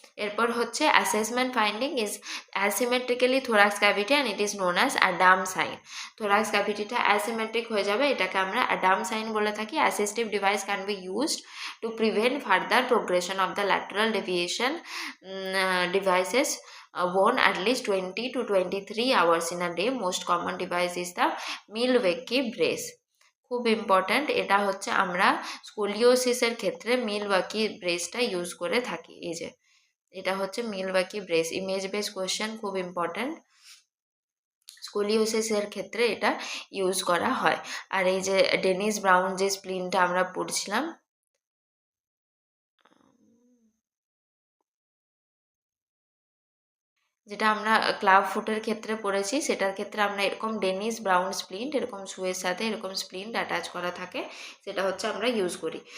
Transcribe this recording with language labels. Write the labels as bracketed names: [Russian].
[English] এরপর হচ্ছে assessment finding is asymmetrically thorax cavity and it is known as Adam sign. [Bangla] Thorax ক্যাভিটিটা asymmetric হয়ে যাবে, এটাকে আমরা অ্যাডাম সাইন বলে থাকি। [English] Assistive device can be used to prevent further progression of the lateral deviation. Devices worn at least 20 to 23 hours in a day. Most common device is the Milwaukee brace. [Bangla] খুব important, এটা হচ্ছে আমরা স্কোলিওসিসের ক্ষেত্রে Milwaukee ব্রেসটা use করে থাকি। এই যে এটা হচ্ছে Milwaukee brace, image base question, খুব ইম্পর্ট্যান্ট। স্কোলিওসিসের ক্ষেত্রে এটা ইউজ করা হয়। আর এই যে ডেনিস ব্রাউন যে স্প্লিনটা আমরা পড়ছিলাম, যেটা আমরা ক্লাব ফুটের ক্ষেত্রে পড়েছি, সেটার ক্ষেত্রে আমরা এরকম ডেনিস ব্রাউন স্প্লিন্ট, এরকম শুয়ের সাথে এরকম স্প্লিন্ট অ্যাটাচ করা থাকে, সেটা হচ্ছে আমরা ইউজ করি।